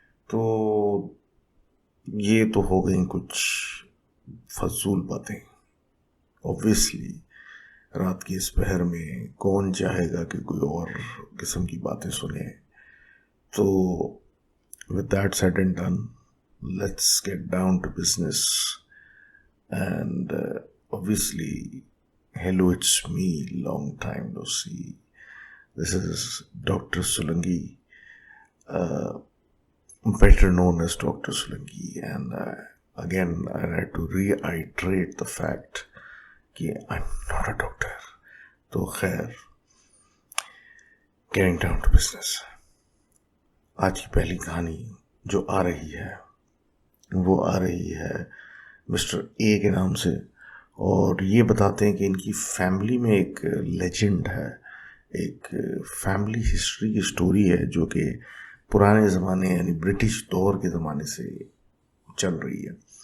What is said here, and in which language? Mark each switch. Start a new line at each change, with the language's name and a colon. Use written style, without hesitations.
Hindi: तो ये तो हो गई कुछ फजूल बातें। ऑब्वियसली रात की इस पहर में कौन चाहेगा कि कोई और किस्म की बातें सुने। तो
English: With that said and done, let's get down to business. And obviously, hello, it's me, long time no see. This is Dr. Solanki, better known as Dr. Solanki, and again I had to reiterate the fact कि I'm not a doctor.
Hindi: तो खैर,
English: getting down to business,
Hindi: आज की पहली कहानी जो आ रही है वो आ रही है मिस्टर ए के नाम से। और ये बताते हैं कि इनकी फैमिली में एक लेजेंड है, एक फैमिली हिस्ट्री की स्टोरी है जो कि पुराने ज़माने यानी ब्रिटिश दौर के ज़माने से चल रही है।